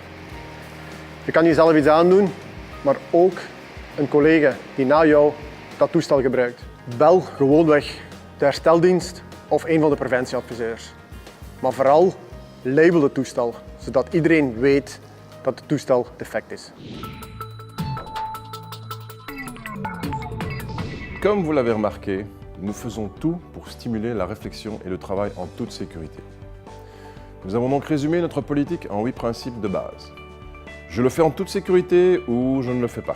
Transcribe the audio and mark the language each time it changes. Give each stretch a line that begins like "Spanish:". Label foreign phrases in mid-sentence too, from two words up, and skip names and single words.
Dutch: Je kan jezelf iets aandoen, maar ook een collega die na jou dat toestel gebruikt. Bel gewoonweg de hersteldienst of een van de preventieadviseurs. Maar vooral label het toestel, zodat iedereen weet dat het toestel defect is.
French: Comme vous l'avez remarqué, nous faisons tout pour stimuler la réflexion et le travail en toute sécurité. Nous avons donc résumé notre politique en 8 principes de base. Je le fais en toute sécurité ou je ne le fais pas.